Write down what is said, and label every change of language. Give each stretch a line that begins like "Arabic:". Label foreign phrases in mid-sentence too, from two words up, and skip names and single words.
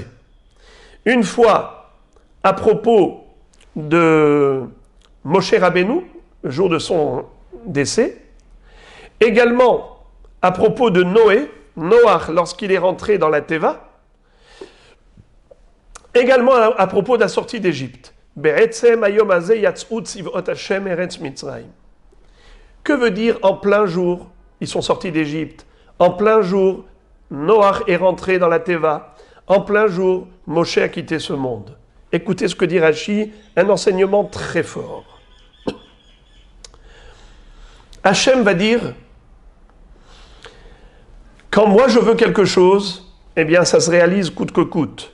French: Une fois, à propos de Moshe Rabbeinu, le jour de son décès, également à propos de Noach lorsqu'il est rentré dans la Teva, également à propos de la sortie d'Égypte.
Hebrew: בעצם היום הזה יצאו צבאות השם ארץ מצרים.
French: Que veut dire en plein jour, ils sont sortis d'Égypte, en plein jour, Noach est rentré dans la Teva, en plein jour, Moshe a quitté ce monde. Écoutez ce que dit Rashi, un enseignement très fort. Hachem va dire, quand moi je veux quelque chose, eh bien ça se réalise coûte que coûte.